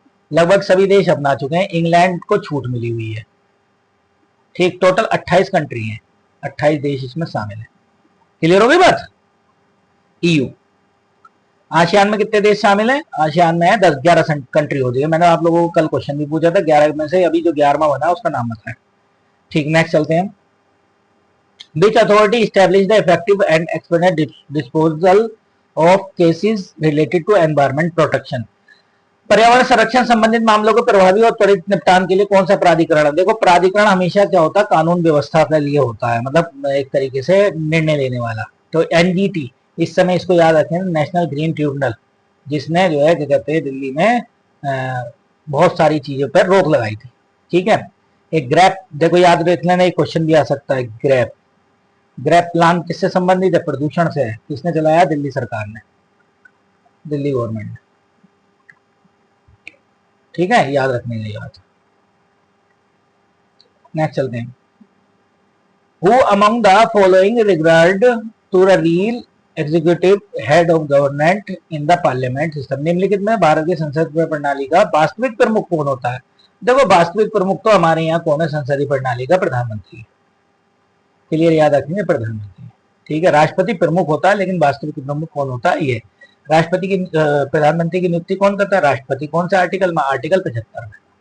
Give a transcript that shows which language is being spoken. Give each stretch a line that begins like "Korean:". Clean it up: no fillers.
Hindi: लगभग सभी देश अपना चुके हैं, इंग्लैंड को छूट मिली हुई है। ठीक, टोटल 28 कंट्री हैं, 28 देश इसमें शामिल है। क्लियर हो गई बात? ईयू। आसियान में कितने देश शामिल हैं? आसियान में है 10-11 कंट्री हो जाएगी। मैंने आप लोगों को कल क्वेश्चन भी पूछा था, 11 में से अभी जो 11वां बना उसका नाम बताएं। ठीक, नेक्स्ट चलते हैं।
English: Which authority established the effective and expedient disposal of cases related to environment protection?
Hindi: पर्यावरण संरक्षण संबंधित मामलों को प्रभावी और त्वरित निपटान के लिए कौन सा प्राधिकरण है? देखो प्राधिकरण हमेशा क्या होता है? कानून व्यवस्था के लिए होता है, मतलब एक तरीके से निर्णय लेने वाला। तो NGT, इस समय इसको याद रखें, नेशनल ग्रीन ट्रिब्यूनल, जिसने जो है क्या कहते हैं दिल्ली में बहुत सारी चीजों पर रोक लगाई थी। ठीक है, एक ग्रैप, देखो याद रखना, एक क्वेश्चन भी आ सकता है। ग्रैप, ग्रैप प्लान किससे संबंधित है? प्रदूषण से है। किसने चलाया? दिल्ली सरकार ने, दिल्ली गवर्नमेंट ने। ठीक है, याद रखने की बात। नेक्स्ट चलते हैं।
English: Who among the following regard to the real executive head of government in the parliament system?
Hindi: निम्नलिखित में भारत की संसदीय प्रणाली का वास्तविक प्रमुख कौन होता है? देखो वास्तविक प्रमुख तो हमारे यहाँ कौन है संसदीय प्रणाली का? प्रधानमंत्री। क्लियर, याद रखेंगे, प्रधानमंत्री। ठीक है, राष्ट्रपति प्रमुख होता है, लेकिन वास्तविक प्रमुख कौन होता है? ये राष्ट्रपति की, प्रधानमंत्री की नियुक्ति कौन करता है? राष्ट्रपति। कौन सा आर्टिकल में? आर्टिकल 75 में।